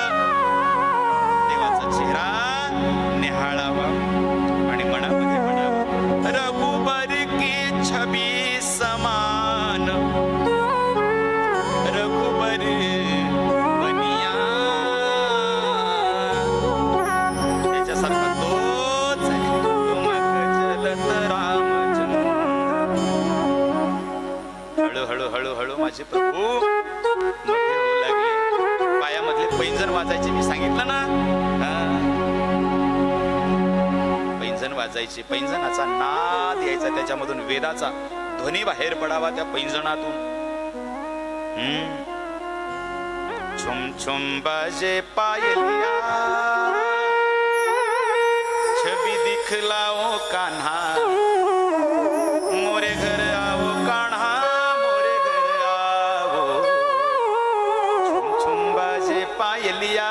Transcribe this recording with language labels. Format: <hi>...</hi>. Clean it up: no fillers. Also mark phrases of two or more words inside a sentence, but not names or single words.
<mr>देवाचा चेहरा निहाळावा आणि मनामध्ये म्हणावा</mr> <hi>रघुबर की छबी समान रघुबर बनिया.</hi> <mr>त्याच्यासारखा तोच आहे. हळूहळू हळूहळू माझे प्रभू मोठे होऊ लागले. पायामधले पैंजण वाजायचे मी सांगितलं ना. पैंजण वाजायचे. पैंजणाचा नाद यायचा. त्याच्यामधून वेदाचा ध्वनी बाहेर पडावा त्या पैंजणातून.</mr> <hi>छुम छुम बाजे पायलिया छबी दिखलाओ कान्हा मोरे घर आओ कान्हा मोरे घर आओ. छुम छुम बाजे पायलिया.</hi>